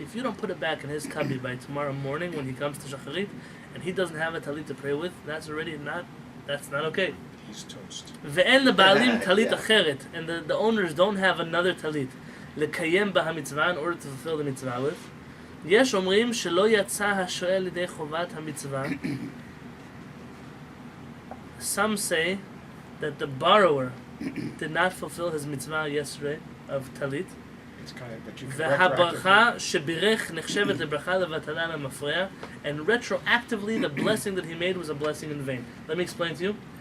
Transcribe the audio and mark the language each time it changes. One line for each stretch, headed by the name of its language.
English: If you don't put it back in his cubby by tomorrow morning when he comes to Shacharit, and he doesn't have a talit to pray with, that's not okay. He's toast.
Hebrew: ואין לבעלים talit אחרת,
English: and the owners don't have another talit
Hebrew: לקיים בה המצווה
English: in order to fulfill the mitzvah with.
Hebrew: יש אומרים שלא יצא השואל לידי חובת המצווה.
English: Some say that the borrower did not fulfill his mitzvah yesterday of talit. It's kind of, but you can
Hebrew: והברכה שבירך נחשבת לברכה לבטלה למפרע,
English: and retroactively the blessing that he made was a blessing in vain. Let me explain to you.